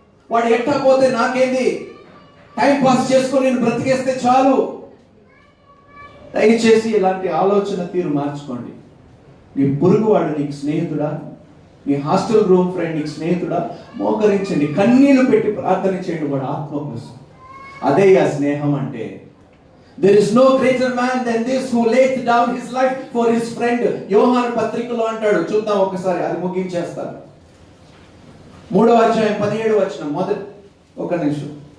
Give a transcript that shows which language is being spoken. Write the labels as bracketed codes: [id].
[te] వాడు ఎట్టా పోతే నాకేంది, టైం పాస్ చేసుకొని నేను బ్రతికేస్తే చాలు. దయచేసి ఇలాంటి ఆలోచన తీరు మార్చుకోండి. నీ పొరుగు వాడు నీకు స్నేహితుడా? మీ హాస్టల్ రూమ్ ఫ్రెండ్ నీకు స్నేహితుడా? మోకరించండి, కన్నీళ్లు పెట్టి ప్రార్థన చేయండి వాడు ఆత్మ కోసం. అదే ఆ స్నేహం అంటే. [en] There is no greater man than this who laid down his life for his friend. [te] యోహాను పత్రికలో అంటాడు, చూద్దాం ఒకసారి, అది ముగించేస్తాను. 3వ అధ్యాయం 17వ వచనం, మొదటి ఒక నిమిషం.